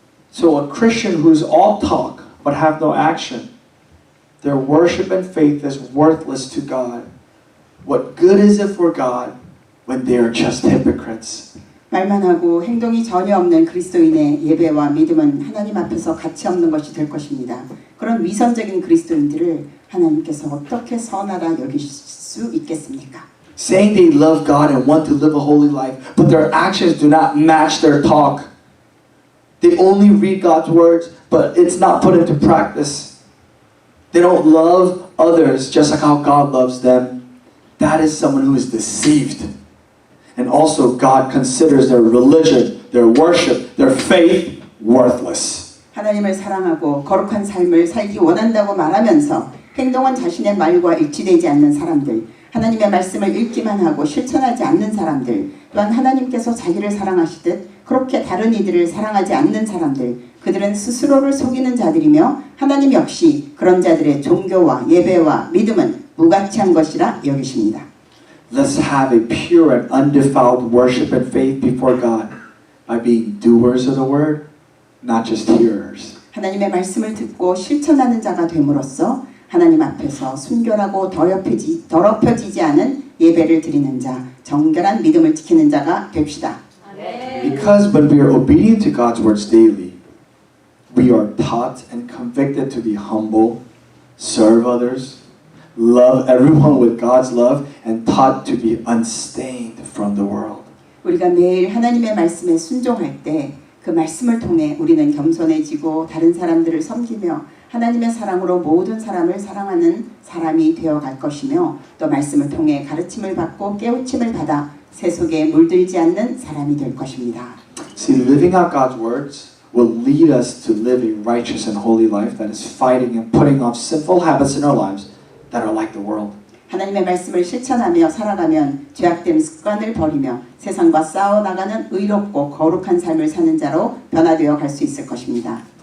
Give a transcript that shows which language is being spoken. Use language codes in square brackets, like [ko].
[en] So a Christian who's all talk but have no action, their worship and faith is worthless to God. What good is it for God when they are just hypocrites? [ko] 말만 하고 행동이 전혀 없는 그리스도인의 예배와 믿음은 하나님 앞에서 가치 없는 것이 될 것입니다. 그런 위선적인 그리스도인들을 하나님께서 어떻게 선하다 여기실 수 있겠습니까? [en] Saying they love God and want to live a holy life, but their actions do not match their talk. They only read God's words, but it's not put into practice. They don't love others just like how God loves them. That is someone who is deceived. And also God considers their religion, their worship, their faith worthless. [ko] 하나님을 사랑하고 거룩한 삶을 살기 원한다고 말하면서 행동은 자신의 말과 일치되지 않는 사람들, 하나님의 말씀을 읽기만 하고 실천하지 않는 사람들, 또한 하나님께서 자기를 사랑하시듯 그렇게 다른 이들을 사랑하지 않는 사람들, 그들은 스스로를 속이는 자들이며 하나님 역시 그런 자들의 종교와 예배와 믿음은 무가치한 것이라 여기십니다. [en] Let's have a pure and undefiled worship and faith before God by being doers of the word, not just hearers. [ko] 하나님의 말씀을 듣고 실천하는 자가 됨으로써 하나님 앞에서 순결하고 더럽혀지지 않은 예배를 드리는 자, 정결한 믿음을 지키는 자가 됩시다. [en] Because when we are obedient to God's words daily, we are taught and convicted to be humble, serve others, love everyone with God's love, and taught to be unstained from the world. [ko] 우리가 매일 하나님의 말씀에 순종할 때 그 말씀을 통해 우리는 겸손해지고 다른 사람들을 섬기며 하나님의 사랑으로 모든 사람을 사랑하는 사람이 되어갈 것이며 또 말씀을 통해 가르침을 받고 깨우침을 받아 세속에 물들지 않는 사람이 될 것입니다. [en] See, living out God's words will lead us to live a righteous and holy life that is fighting and putting off sinful habits in our lives that are like the world. [ko] 하나님의 말씀을 실천하며 살아가면 죄악된 습관을 버리며 세상과 싸워나가는 의롭고 거룩한 삶을 사는 자로 변화되어 갈 수 있을 것입니다.